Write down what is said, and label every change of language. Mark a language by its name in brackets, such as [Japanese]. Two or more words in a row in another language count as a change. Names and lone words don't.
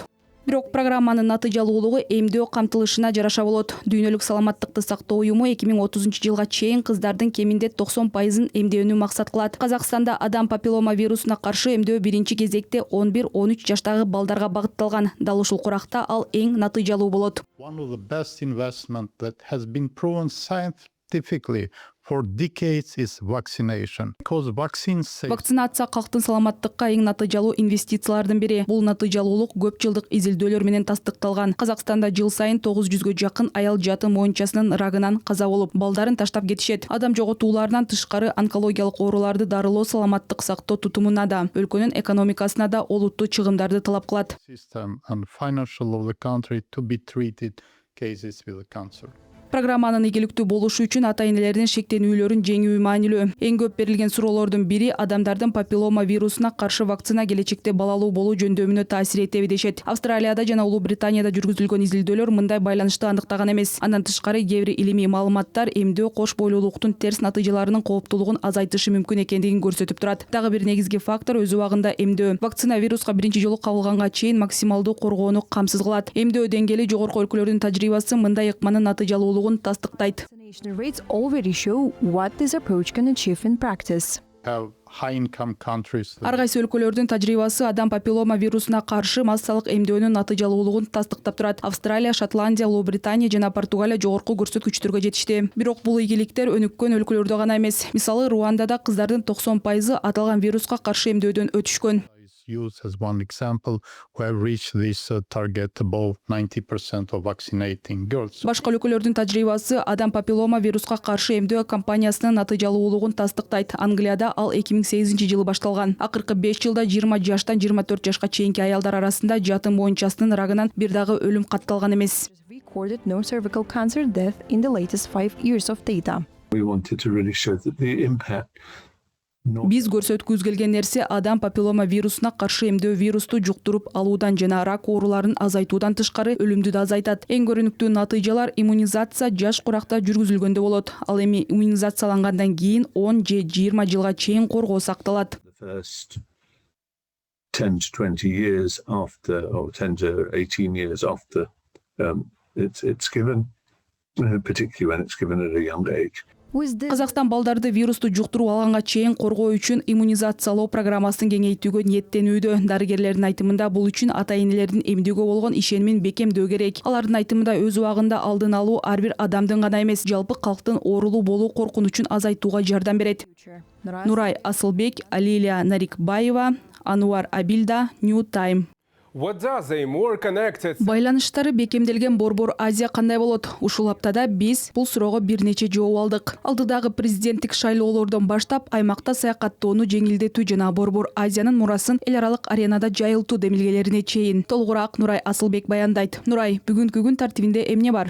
[Kyrgyz] Бирок программанын натыйжалуулугу эмдөө камтылышына жараша болот. Дүйнөлүк саламаттыкты сактоо уюму 2030-жылга чейин кыздардын кеминде 90%-ын эмдөөнү максат кылат. Казакстанда адам папиллома вирусуна каршы эмдөө биринчи кезекте 11-13 жаштагы балдарга багытталган. Дал ушул куракта ал эң натыйжалуу болот. [English] One of the best investment that has been proven scientifically for decades is vaccination. Because vaccines save... [Kyrgyz] Вакцинация калктын саламаттыкка эң натыйжалуу инвестициялардын бири. Бул натыйжалуулук көп жылдык изилдөөлөр менен тастыкталган. Казакстанда жыл сайын 900гө жакын аял жаты моюнчасынын рагынан каза болуп, балдарын таштап кетишет. Адам жоготууларынан тышкары онкологиялык ооруларды дарылоо саламаттык сактоо тутумуна да, өлкөнүн экономикасына да олуттуу чыгымдарды талап кылат. [English] System and financial of the country to be treated cases with cancer. [Kyrgyz] Программанын ийгиликтүү болушу үчүн ата-энелердин шектенүүлөрүн жеңүү маанилүү. Эң көп берилген суроолордун бири адамдардын папиллома вирусуна каршы вакцина келечекте балалуу болуу жөндөмүнө таасир этеби дешет. Австралияда жана Улуу Британияда жүргүзүлгөн изилдөөлөр мындай байланышты аныктаган эмес. Андан тышкары кээ бир илимий маалыматтар эмдөө кош бойлуулуктун терс натыйжаларынын кооптуулугун азайтышы мүмкүн экендигин көрсөтүп турат. Дагы бир негизги фактор өз убагында эмдөө. Вакцина вируска биринчи жолу кабылганга чейин максималдуу коргоону камсыз кылат. Эмдөө деңгээли жогорку өлкөлөрдүн тажрыйбасы мындай ыкманын натыйжалуулугун тастыктайт. [English] Vaccination rates already show what this approach can achieve in practice. [Kyrgyz] Ар кайсы өлкөлөрдүн тажрыйбасы адам папиллома вирусуна каршы массалык эмдөөнүн натыйжалуулугун тастыктап турат. Австралия, Шотландия, Улуу Британия жана Португалия жогорку көрсөткүчтөргө жетишти. Бирок бул ийгиликтер өнүккөн өлкөлөрдө гана эмес. Мисалы, Руандада кыздардын 90% аталган вируска каршы эмдөөдөн өтүшкөн. [English] Used as one example, who have reached this target above 90% of vaccinating girls. [Kyrgyz] Башка өлкөлөрдүн тажрыйбасы адам папиллома вируска каршы эмдөө кампаниясынын натыйжалуулугун тастыктайт. Англияда ал 2008-жылы башталган. Акыркы 5 жылда 20 жаштан 24 жашка чейинки аялдар арасында жаты моюнчасынын рагынан бир дагы өлүм катталган эмес. [English] Recorded no cervical cancer death in the latest 5 years of data. We wanted to really show that the impact. [Kyrgyz] Биз көрсөткүбүз келген нерсе адам папиллома вирусуна каршы эмдөө вирусту жуктуруп алуудан жана рак ооруларын азайтуудан тышкары өлүмдү да азайтат. Эң көрүнүктүү натыйжалар иммунизация жаш куракта жүргүзүлгөндө болот. Ал эми иммунизациялангандан кийин 10 же 20 жылга чейин коргоо сакталат. [English] 10 to 20 years after, or 10 to 18 years after it's given, particularly when it's given at a young age. [Kyrgyz] Казакстан балдарды вирусту жуктуруп алганга чейин коргоо үчүн иммунизациялоо программасын кеңейтүүгө ниеттенүүдө. Дарыгерлердин айтымында бул үчүн ата-энелердин эмдүүгө болгон ишенимин бекемдөө керек. Алардын айтымында өз убагында алдын алуу ар бир адамдын гана эмес, жалпы калктын оорулуу болуу коркунучун азайтууга жардам берет. Нурай Асылбек, Алилия Нарикбаева, Ануар Абилда, New Time. [English] What does a more connected [Kyrgyz] Байланыштары бекемделген Борбор Азия кандай болот? Ушул аптада биз бул суроого бир нече жооп алдык. Алдыдагы президенттик шайлоолордон баштап аймакта саякаттоону жеңилдетүү жана Борбор Азиянын мурасын эл аралык аренада жайылтуу демилгелерине чейин. Толугураак Нурай Асылбек баяндайт. Нурай, бүгүнкү күн тартибинде эмне бар?